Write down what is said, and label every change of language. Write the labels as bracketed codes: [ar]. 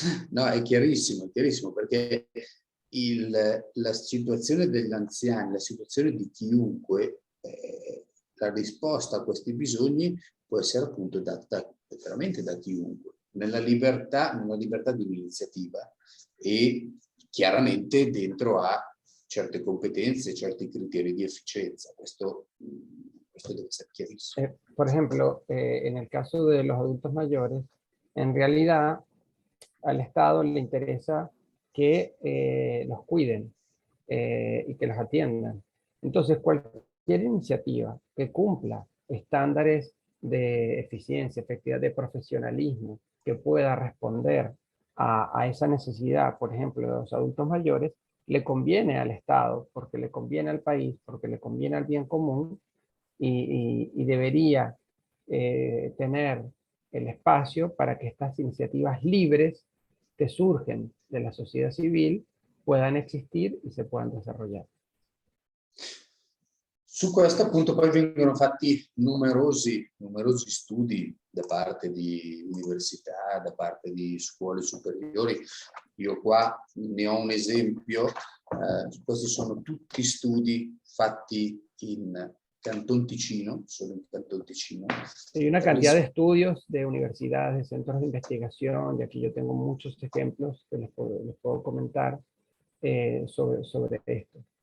[it] No, è chiarissimo, perché la situazione degli anziani, la situazione di chiunque, la risposta a questi bisogni può essere appunto data veramente da chiunque, nella libertà di un'iniziativa e chiaramente dentro a certe competenze, certi criteri di efficienza. Questo deve [es] ser [it] chiarissimo. [es] Por ejemplo, en el caso de los adultos mayores, en realidad al Estado le interesa que los cuiden y que los atiendan. Entonces, cualquier iniciativa que cumpla estándares de eficiencia, efectividad, de profesionalismo, que pueda responder a esa necesidad, por ejemplo, de los adultos mayores, le conviene al Estado, porque le conviene al país, porque le conviene al bien común y debería tener el espacio para que estas iniciativas libres que surgen de la sociedad civil puedan existir y se puedan desarrollar. [it] Su questo appunto poi vengono fatti numerosi studi da parte di università, da parte di scuole superiori. Io qua ne ho un esempio, questi sono tutti studi fatti in Canton Ticino, solo [es] en [it] Canton Ticino. [es] Hay una cantidad de estudios de universidades, de centros de investigación, y aquí yo tengo muchos ejemplos que les puedo comentar sobre esto.